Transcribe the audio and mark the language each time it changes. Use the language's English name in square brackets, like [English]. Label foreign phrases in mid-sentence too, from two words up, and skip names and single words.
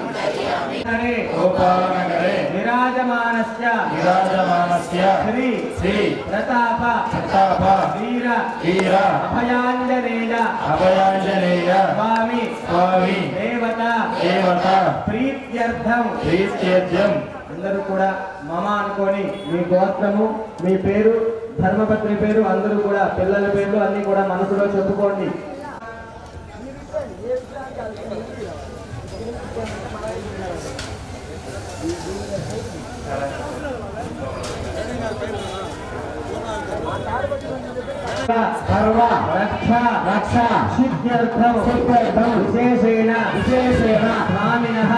[Sanskrit] विराजमानस्य श्री प्रताप वीर अभयांजनेय स्वामी देवता प्रीत्यर्थం [Telugu] అందరూ కూడా మమ అనుకొని మీ గోత్రము మీ పేరు ధర్మపత్ని పేరు అందరూ కూడా పిల్లల పేర్లు అన్ని కూడా మనసులో చెప్పుకోండి. [Sanskrit] సర్వ రక్ష రక్ష సిద్ధ్యర్థం సిద్ధ్యర్థం విశేషేణ విశేషేణ స్వామినః